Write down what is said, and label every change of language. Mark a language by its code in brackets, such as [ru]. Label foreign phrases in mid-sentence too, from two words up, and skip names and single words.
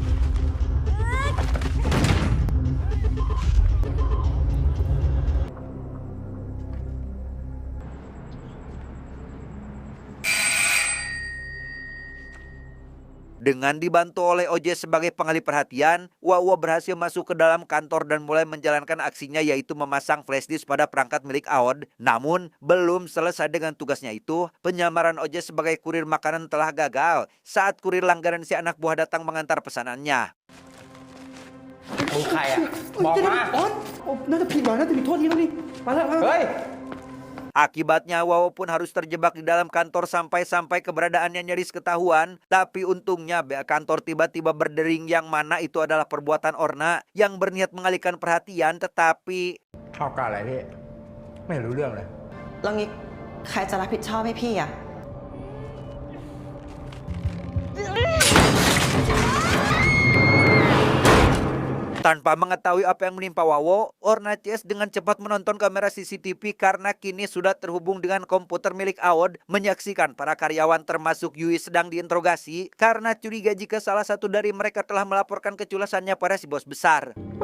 [id] Dengan dibantu oleh OJ sebagai pengalih perhatian, Wawo berhasil masuk ke dalam kantor dan mulai menjalankan aksinya, yaitu memasang [en] flash disk [id] pada perangkat milik Aud. Namun, belum selesai dengan tugasnya itu, penyamaran OJ sebagai kurir makanan telah gagal saat kurir langganan si anak buah datang mengantar pesanannya. [th] มึงใครอ่ะ บอกมา น่าจะผิดหวังน่าจะมีโทษทีแล้วนี่มาแล้ว เฮ้ย [id] Akibatnya Wawo pun harus terjebak di dalam kantor sampai keberadaannya nyaris ketahuan. Tapi untungnya pihak kantor tiba-tiba berdering yang mana itu adalah perbuatan Orna yang berniat mengalihkan perhatian, tetapi [th] เข้าการอะไรพี่ ไม่รู้เรื่องเลย แล้วงี้ใครจะรับผิดชอบให้พี่อะ [id] Tanpa mengetahui apa yang menimpa Wawo, Orna CS dengan cepat menonton kamera CCTV karena kini sudah terhubung dengan komputer milik Aud, menyaksikan para karyawan termasuk Yui sedang diinterogasi karena curiga jika salah satu dari mereka telah melaporkan keculasannya pada si bos besar.